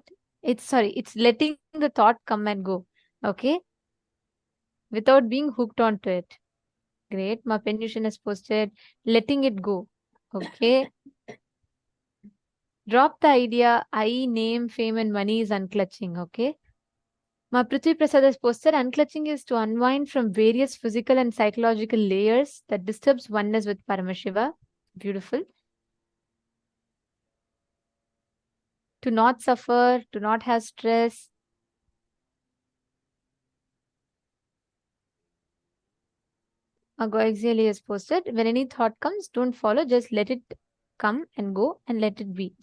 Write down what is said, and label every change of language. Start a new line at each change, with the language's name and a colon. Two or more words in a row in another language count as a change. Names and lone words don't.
English: It's letting the thought come and go. Okay. Without being hooked onto it. Great. Ma Penusian has posted, letting it go. Okay. Drop the idea, I, name, fame, and money is unclutching. Okay. Ma Prithvi Prasad has posted, unclutching is to unwind from various physical and psychological layers that disturbs oneness with Paramashiva. Beautiful. To not suffer, to not have stress. Agoexili has posted, when any thought comes, don't follow, just let it come and go and let it be.